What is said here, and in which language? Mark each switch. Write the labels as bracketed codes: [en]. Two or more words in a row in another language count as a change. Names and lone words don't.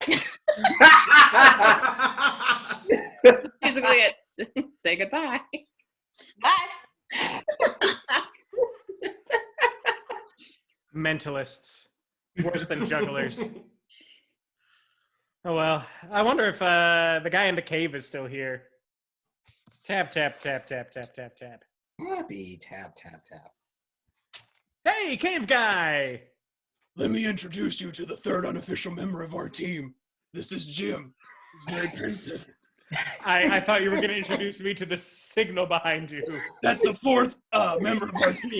[en] Basically, it's say goodbye. Bye. Mentalists. Worse than jugglers. Oh well. I wonder if the guy in the cave is still here. Tap, tap, tap, tap, tap, tap, tap. Happy tap, tap, tap. Hey, cave guy! Let me introduce you to the third unofficial member of our team. This is Jim. He's very pensive. I thought you were going to introduce me to the signal behind you. That's the fourth member of our team.